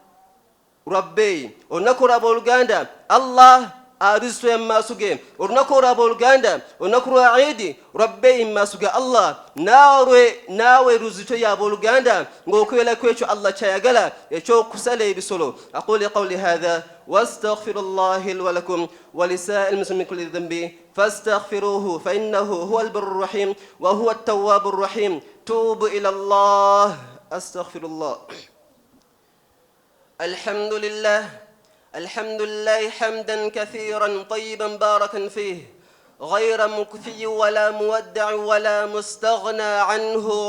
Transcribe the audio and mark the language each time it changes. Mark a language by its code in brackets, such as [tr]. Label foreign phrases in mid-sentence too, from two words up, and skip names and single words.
[lg] rabbi olunaku olwo abooluganda allah arizitoya mu maaso ge olunaku olwo abooluganda olunaku lwa idi rabbi mu maaso ga allah naawe ruzitoya abooluganda ng'okwera ku ekyo allah kyayagala ekyokusala ebisolo [ar] أقول قولي هذا واستغفر الله لي ولكم ولسائر المسلمين من كل ذنب فاستغفروه فإنه هو البر الرحيم وهو التواب الرحيم توب إلى الله أستغفر الله الحمد لله حمدا كثيرا طيبا باركا فيه غير مكفي ولا مودع ولا مستغنى عنه